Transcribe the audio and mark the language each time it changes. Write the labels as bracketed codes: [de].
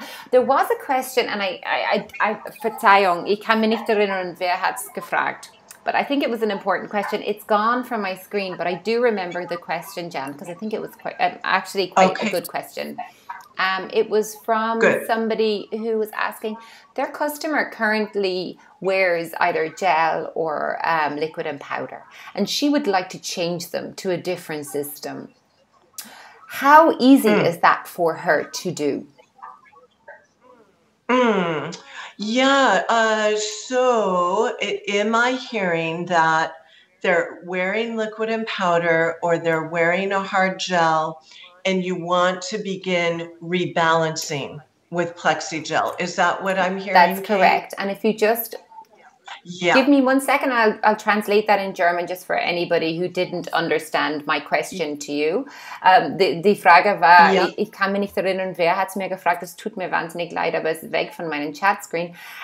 [en] There was a question, and [de] Verzeihung, ich kann mich nicht erinnern, wer hat's gefragt. [en] But I think it was an important question. It's gone from my screen, but I do remember the question, Jan, because I think it was actually quite a good question. It was from somebody who was asking, their customer currently wears either gel or liquid and powder, and she would like to change them to a different system. How easy is that for her to do? Yeah, so am I hearing that they're wearing liquid and powder or they're wearing a hard gel and you want to begin rebalancing with PLEXIGEL? Is that what I'm hearing, That's Cait? correct. And if you just Yeah. give me 1 second, I'll translate that in German just for anybody who didn't understand my question to you. [de] Die Frage war, Ja. ich kann mich nicht erinnern, wer hat es mir gefragt, es tut mir wahnsinnig leid, aber es ist weg von meinem Chatscreen.